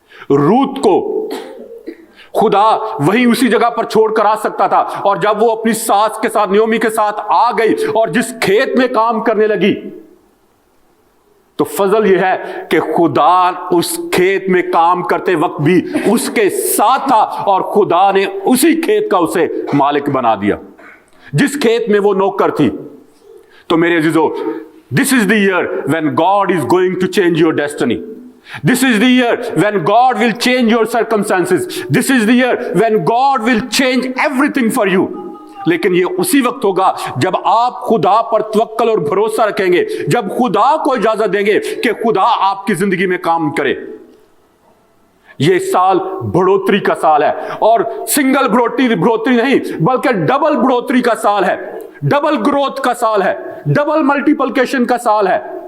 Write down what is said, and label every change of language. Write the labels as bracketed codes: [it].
[hi] रूत को खुदा वहीं उसी जगह पर छोड़कर आ सकता था, और जब वो अपनी सास के साथ, नयोमी के साथ आ गई और जिस खेत में काम करने लगी, तो फजल यह है कि खुदा उस खेत में काम करते वक्त भी उसके साथ था और खुदा ने उसी खेत का उसे मालिक बना दिया जिस खेत में वो नौकर थी। तो मेरे अजीजों, [en] This is the year when God is going to change your destiny. This is the year when God will change your circumstances. This is the year when God will change everything for you. [hi] लेकिन ये उसी वक्त होगा जब आप खुदा पर तवक्कल और भरोसा रखेंगे, जब खुदा को इजाजत देंगे कि खुदा आपकी जिंदगी में काम करे। ये साल बढ़ोतरी का साल है, और सिंगल बढ़ोतरी नहीं बल्कि डबल बढ़ोतरी का साल है, डबल ग्रोथ का साल है, डबल मल्टीप्लिकेशन का साल है।